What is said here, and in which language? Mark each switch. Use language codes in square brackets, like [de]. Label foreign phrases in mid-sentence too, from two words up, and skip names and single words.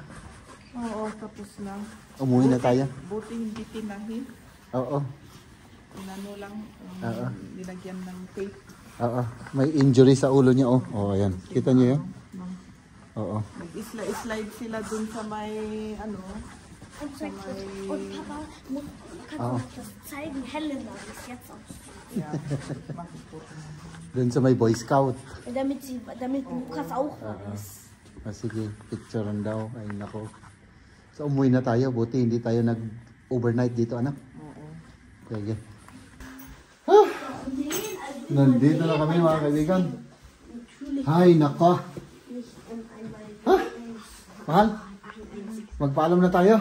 [tl] Oo, tapos na. Umuwi na tayo. Buti hindi tinahi. Oo. Inano lang, Oo. nilagyan ng tape. Oo. May injury sa ulo niya, oh. Oh, ayan. Kita niyo yun? Oo. Nag-slide sila dun sa may, ano, [de] Und zeigt das. Und Papa, kannst du das zeigen? Helena ist jetzt aus. yeah, [tl] bakit po? Doon sa may Boy Scout. [de] Damit Lukas auch ist. [tl] Ah, sige, picturean daw. Ay, nako. So, umuwi na tayo. Buti hindi tayo nag-overnight dito, anak. Oo. Sige. Nandito na kami, mga kaibigan. Ay, nako. Mahal, magpaalam na tayo.